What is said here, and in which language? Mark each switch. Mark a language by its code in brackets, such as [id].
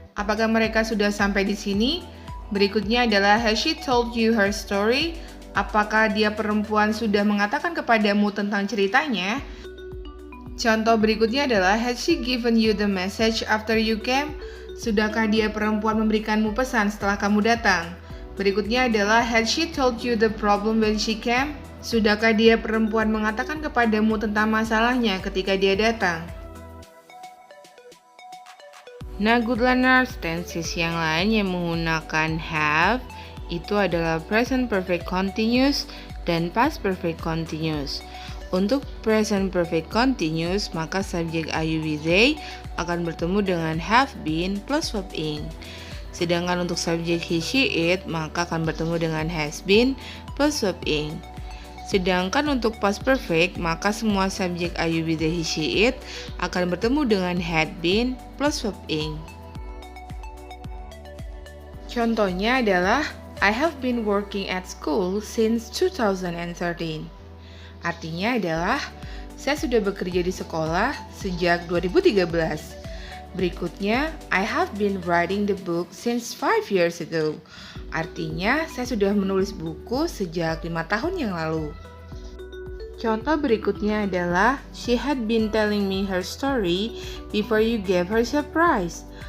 [id] Apakah mereka sudah sampai di sini? Berikutnya adalah [en] has she told you her story? [id] Apakah dia perempuan sudah mengatakan kepadamu tentang ceritanya? Contoh berikutnya adalah [en] has she given you the message after you came? [id] Sudahkah dia perempuan memberikanmu pesan setelah kamu datang? Berikutnya adalah [en] had she told you the problem when she came? [id] Sudahkah dia perempuan mengatakan kepadamu tentang masalahnya ketika dia datang? Nah, [en] good learners, [id] tenses yang lain yang menggunakan have itu adalah present perfect continuous dan past perfect continuous. Untuk present perfect continuous, maka subjek I, you, we, they akan bertemu dengan have been plus verb ing. Sedangkan untuk subjek he, she, it, maka akan bertemu dengan has been plus verb ing. Sedangkan untuk past perfect, maka semua subjek I, you, we, they, he, she, it akan bertemu dengan had been plus verb ing. Contohnya adalah [en] I have been working at school since 2013. [id] Artinya adalah saya sudah bekerja di sekolah sejak 2013. Berikutnya, [en] I have been writing the book since 5 years ago. [id] Artinya, saya sudah menulis buku sejak 5 tahun yang lalu. Contoh berikutnya adalah [en] she had been telling me her story before you gave her surprise.